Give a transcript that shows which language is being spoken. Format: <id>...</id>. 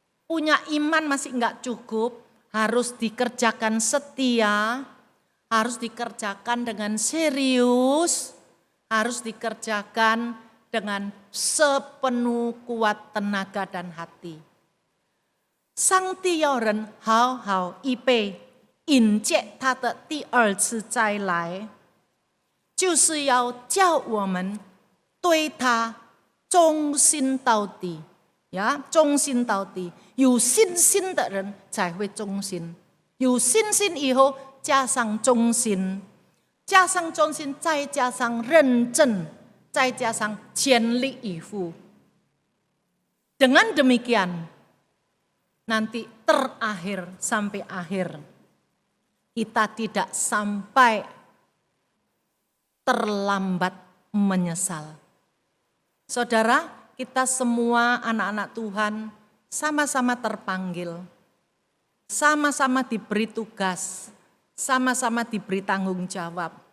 <id>punya iman masih enggak cukup, harus dikerjakan setia, harus dikerjakan dengan serius, harus dikerjakan dengan sepenuh kuat tenaga dan hati.</id> <zh>Sang帝要人好好预备迎接他的第二次再来，就是要叫我们对他忠心到底，忠心到底。有信心的人才会忠心，有信心以后加上忠心，加上忠心，再加上认真，再加上全力以赴。</zh> <id>Dengan demikian, nanti terakhir sampai akhir, kita tidak sampai terlambat menyesal. Saudara, kita semua anak-anak Tuhan sama-sama terpanggil, sama-sama diberi tugas, sama-sama diberi tanggung jawab.</id>